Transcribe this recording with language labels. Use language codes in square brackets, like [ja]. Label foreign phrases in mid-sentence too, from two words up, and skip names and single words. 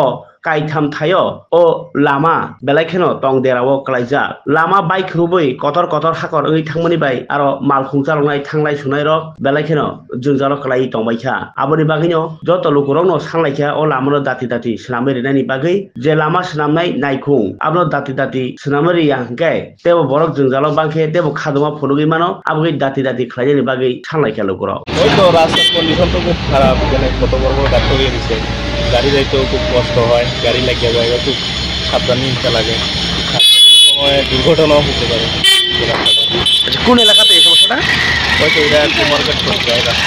[trp] काइथाम थायो ओ लामा बेलायखेनो टं देरावो कलाइजा लामा बाइक रुबै कतर कतर हाकर ओइ थांमानि बाय आरो मालखुं जालंनाय थांलाय सुनाय र बेलायखेनो जोंजाल कलाइ टंबायखा आबोनि बागैनो जत लुकुरावनो सांलायखा ओ लामानो दाति दाति स्नामै रेनायनि बागै जे लामा स्नामनाय नायखुं आबनो दाति दाति स्नामै रिया गे तेबो बरक जोंजाल बांखे तेबो खादमा फनुगै मानो आबगै दाति दाति खलायनि बागै सांलायखा लुकुराव [bn] ওই তো রাস্তার কন্ডিশন তো খুব খারাপ এখানে কত বড় বড় গাছ হয়ে গেছে গাড়ি যাইতেও খুব কষ্ট হয় গাড়ি লাগিয়ে যায় খুব সাবধানে নিতে লাগে সময় দুর্ঘটনাও হতে পারে আচ্ছা কোন এলাকাতে এই সমস্যাটা ওই তো এটা কুমারঘাট করতে যায় রাস্তা